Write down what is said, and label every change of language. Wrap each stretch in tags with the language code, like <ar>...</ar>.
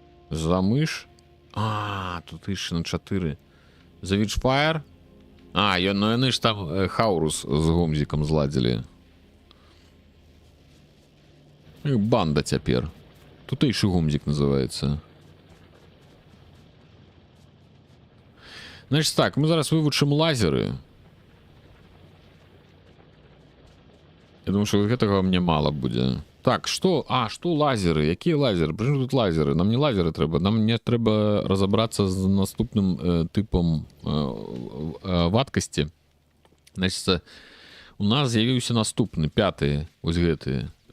<be>За мыш? Тут яшчэ на 4. За Witchfire? Яны ж там Хаурус з Гомзікам зладзілі. Банда цяпер. Тутэйшы Гомзік называецца. Значит так, мы зараз вывучым лазеры. Я думаю, что гэтага мне мало будзе.</be> <ru>Так, что? Что лазеры?</ru> <be>Якія лазеры?</be> <ru>Причем тут лазеры?</ru> <be>Нам не лазеры трэба. Нам мне трэба разобраться з наступным типом вадкости. Значит, у нас з'явіўся наступны, 5-й, вось гэты.</be>